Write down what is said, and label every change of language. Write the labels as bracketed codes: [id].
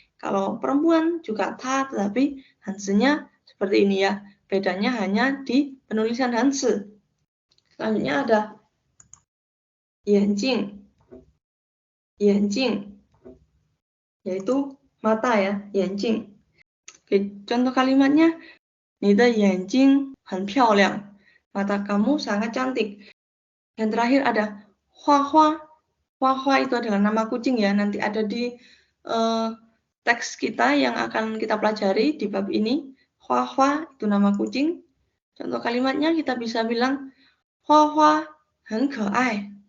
[id] Kalau perempuan juga ta, tetapi hansennya seperti ini ya. Bedanya hanya di penulisan hanse. Selanjutnya ada yanjing, yaitu mata ya, yanjing. [zh] Oke, contoh kalimatnya, 你的眼睛很漂亮. [id] Mata kamu sangat cantik. Yang terakhir ada hua-hua. Hua-hua itu adalah nama kucing ya. Nanti ada di teks kita yang akan kita pelajari di bab ini. Hua-hua itu nama kucing. Contoh kalimatnya kita bisa bilang hua-hua 很可爱.